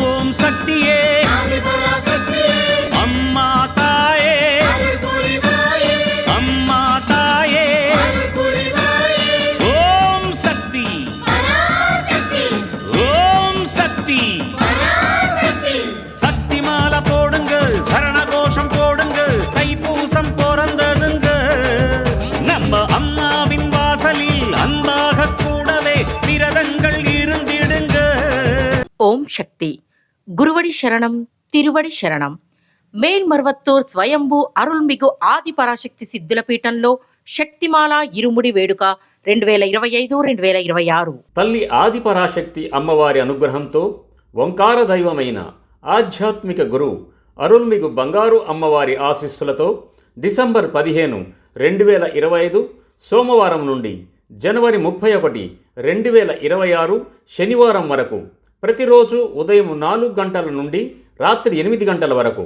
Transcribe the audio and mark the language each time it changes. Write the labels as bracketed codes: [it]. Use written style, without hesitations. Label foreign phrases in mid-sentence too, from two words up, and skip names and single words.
[ta] சக்தியே அம்மா தாயே அம்மா தாயே ஓம் சக்தி ஓம் சக்தி சக்தி மாலை போடுங்க சரண கோஷம் போடுங்க தைப்பூசம் பிறந்ததுங்க நம்ம அம்மாவின் வாசலில் அன்பாக கூடவே விரதங்கள் இருந்திடுங்க. ஓம் சக்தி. குருவடி சரணம், திருவடி சரணம். [te] మేల్మరువత్తూర్ స్వయంభూ అరుల్మిగు ఆది పరాశక్తి సిద్ధుల పీఠంలో శక్తిమాల ఇరుముడి వేడుక 2025-2026. తల్లి ఆది పరాశక్తి అమ్మవారి అనుగ్రహంతో ఓంకార దైవమైన ఆధ్యాత్మిక గురు అరుల్మిగు బంగారు అమ్మవారి ఆశీస్సులతో డిసెంబర్ 15, 2025 సోమవారం నుండి జనవరి 31, 2026 శనివారం వరకు ప్రతిరోజు ఉదయం 4 గంటల నుండి రాత్రి 8 గంటల వరకు